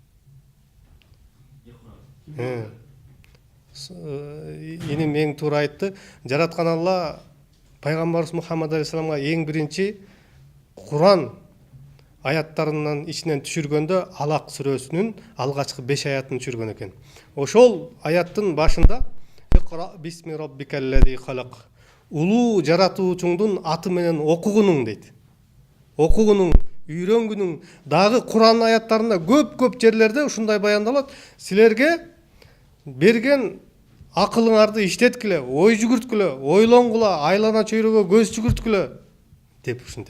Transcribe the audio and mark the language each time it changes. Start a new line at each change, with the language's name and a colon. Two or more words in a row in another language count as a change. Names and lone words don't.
Kyrgyz: Иним эң туура айтты. Жараткан Алла Пайгамбарыбыз Мухаммад алейхисаламга эң биринчи Куран аяттарынын ичинен түшүргөндө Алак сүрөсүнүн алгачкы 5 аятын түшүргөн экен. Ошол аяттын башында
Arabic: اقرأ باسم ربك الذي خلق.
Kyrgyz: Улуу жаратуучуңдун аты менен окугунуң дейт. Окугунуң, үйрөнгүнүң, дагы Куран аяттарында көп жерлерде ушундай баяндалат. Силерге берген акылыңарды иштеткиле, ой жүгүрткүлө, ойлонгула, айлана чөйрөгө көз жүгүрткүлө деп ушинтет.